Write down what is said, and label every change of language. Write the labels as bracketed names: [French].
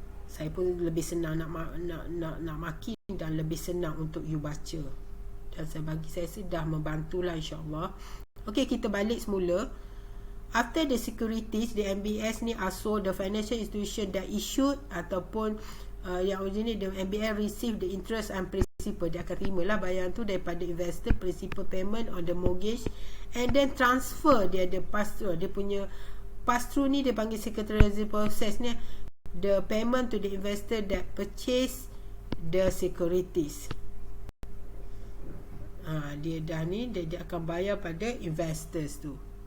[Malay] Saya pun lebih senang nak makin, dan lebih senang untuk you baca. Dan saya sudah membantulah insya-Allah. Okey, kita balik semula. [English] After the securities, the MBS ni also the financial institution that issued [Malay] ataupun yang [English] originally the MBS receive the interest and principal. [Malay] Dia akan terima lah bayaran tu daripada investor, [English] principal payment on the mortgage, and then transfer. [Malay] Dia ada pass through. Dia punya pass through ni dia panggil [English] secretarial process ni, the payment to the investor that purchase the securities. [Malay] Dia dah ni dia akan bayar pada investors tu.